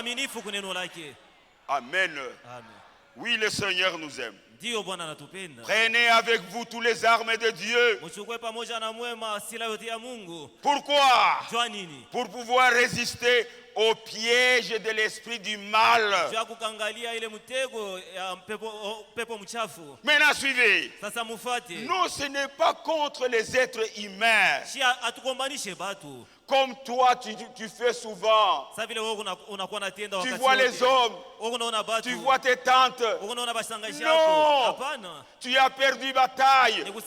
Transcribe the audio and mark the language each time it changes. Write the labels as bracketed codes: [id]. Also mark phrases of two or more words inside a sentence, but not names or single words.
[sw] mwaminifu kwa neno lake. Amen. Amen. [fr] Oui, le Seigneur nous aime. [sw] Ndio Bwana anatupenda. [fr] Prenez avec vous tous les armes de Dieu. [sw] Mchukue pamoja na mwema silaha yote ya Mungu. [fr] Pourquoi? [sw] Jua nini? [fr] Pour pouvoir résister au piège de l'esprit du mal. [sw] Jua kukangalia ile mtego ya pepo mchafu. [fr] Maintenant suivez. [sw] Sasa mufuate. [fr] Non, ce n'est pas contre les êtres humains. [sw] Si atukombanishe batu. [fr] Comme toi, tu fais souvent. Tu vois les hommes. Tu vois tes tantes. Non. Tu as perdu bataille.